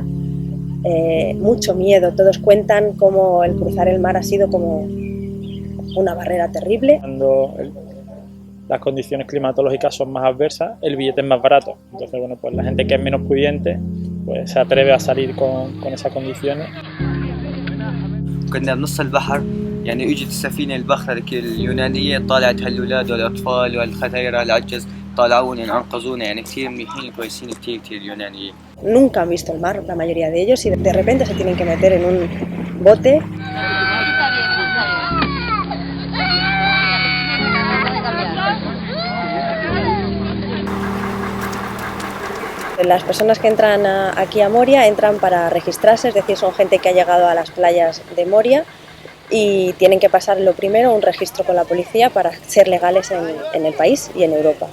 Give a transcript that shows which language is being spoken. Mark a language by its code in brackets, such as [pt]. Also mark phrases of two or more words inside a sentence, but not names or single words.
[es] Mucho miedo, todos cuentan cómo el cruzar el mar ha sido como una barrera terrible. Cuando las condiciones climatológicas son más adversas, el billete es más barato. Entonces, bueno, pues la gente que es menos pudiente pues se atreve a salir con esas condiciones. [ar] كنا بنص البحر يعني اجت السفينه الباخره اليونانيه طالعت هالولاد والاطفال والختايره العجز طلعونا انقذونا يعني كثير منيحين كويسين كثير اليونانيين. [es] Nunca han visto el mar, la mayoría de ellos, y de repente se tienen que meter en un bote. Las personas que entran aquí a Moria entran para registrarse, es decir, son gente que ha llegado a las playas de Moria y tienen que pasar lo primero un registro con la policía para ser legales en el país y en Europa.